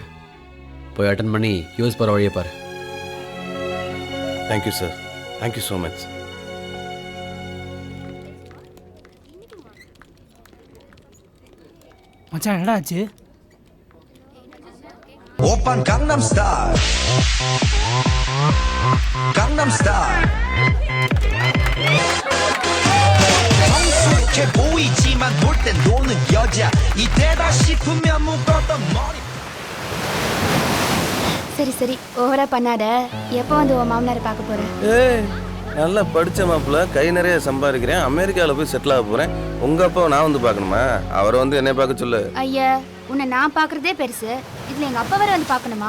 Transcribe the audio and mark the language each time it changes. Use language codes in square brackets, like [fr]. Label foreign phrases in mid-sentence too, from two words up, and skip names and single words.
[ta] போய் அட்டன் பண்ணி யூஎஸ் போகிற வழியை பாரு. [en] thank you sir, thank you so much. [ta] மச்சான் என்னடா ஆச்சு? [ko] 오빤 강남스타일 강남스타일 성숙해 보이지만 놀 땐 노는 여자 이때다 싶으면 묶었던 머리. [ta] சரி சரி, ஓவரா பண்ணாத. எப்போ வந்து உன் மாமனாரை பார்க்க போற? ஏய், நல்லா படித்த மாப்பிள்ள, கை நிறைய சம்பாதிக்கிறேன், அமெரிக்காவில் போய் செட்டில் ஆக போகிறேன். உங்கள் அப்பாவை நான் வந்து பார்க்கணுமா? அவரை வந்து என்னை பார்க்க சொல்லு. ஐயா, உன்னை நான் பார்க்கறதே பெருசு, இதுல எங்க அப்பா வேற வந்து பார்க்கணுமா?